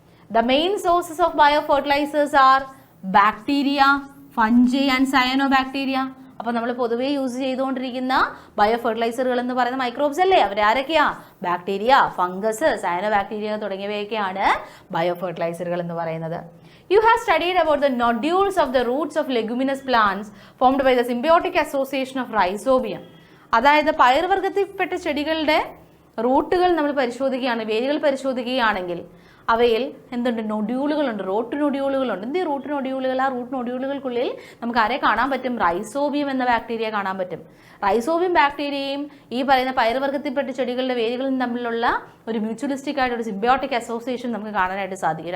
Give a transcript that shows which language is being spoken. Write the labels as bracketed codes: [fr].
[en] The main sources of biofertilisers are bacteria, fungi and cyanobacteria. [ml] അപ്പോൾ നമ്മൾ പൊതുവേ use ചെയ്തുകൊണ്ടിരിക്കുന്ന ബയോ ഫെർട്ടിലൈസറുകൾ എന്ന് പറയുന്ന മൈക്രോബ്സ് അല്ലേ? അവരാരൊക്കെയാ? Bacteria, fungus, cyano bacteria തുടങ്ങിയവയൊക്കെയാണ് bio ഫെർട്ടിലൈസറുകൾ എന്ന് പറയുന്നത്. [en] You have studied about the nodules of the roots of leguminous plants formed by the symbiotic association of rhizobium. [ml] അതായത് പയർവർഗ്ഗത്തിൽപ്പെട്ട ചെടികളുടെ റൂട്ടുകൾ നമ്മൾ പരിശോധിക്കുകയാണ്, വേരുകൾ പരിശോധിക്കുകയാണെങ്കിൽ അവയിൽ എന്തുണ്ട്? നൊഡ്യൂളുകളുണ്ട്, റൂട്ട് നൊഡ്യൂളുകളുണ്ട്. എന്ത് റൂട്ട് നൊഡ്യൂളുകൾ? ആ റൂട്ട് നൊഡ്യൂളുകൾക്കുള്ളിൽ നമുക്ക് ആരെ കാണാൻ പറ്റും? റൈസോബിയം എന്ന ബാക്ടീരിയ കാണാൻ പറ്റും. റൈസോബിയം ബാക്ടീരിയയും ഈ പറയുന്ന പയർവർഗ്ഗത്തിൽപ്പെട്ട ചെടികളുടെ വേരുകളും തമ്മിലുള്ള ഒരു മ്യൂച്വലിസ്റ്റിക് ആയിട്ട് ഒരു സിംബയോട്ടിക് അസോസിയേഷൻ നമുക്ക് കാണാനായിട്ട് സാധിക്കും.